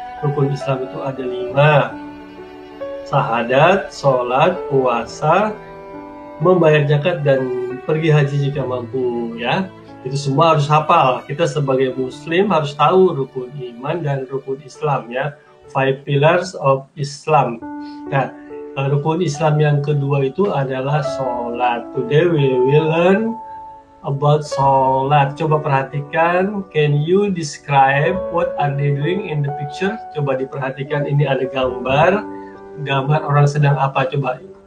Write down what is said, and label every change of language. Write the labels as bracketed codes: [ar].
[id] Rukun Islam itu ada 5. Syahadat, sholat, puasa, membayar zakat, dan pergi haji jika mampu ya. Itu semua harus hafal. Kita sebagai muslim harus tahu rukun iman dan rukun Islam ya. [en] 5 pillars of Islam. [id] Nah, rukun Islam yang kedua itu adalah sholat. [en] Today we will learn about sholat. [id] Coba perhatikan, [en] can you describe what are they doing in the picture? [id] Coba diperhatikan, ini ada gambar orang sedang apa, coba.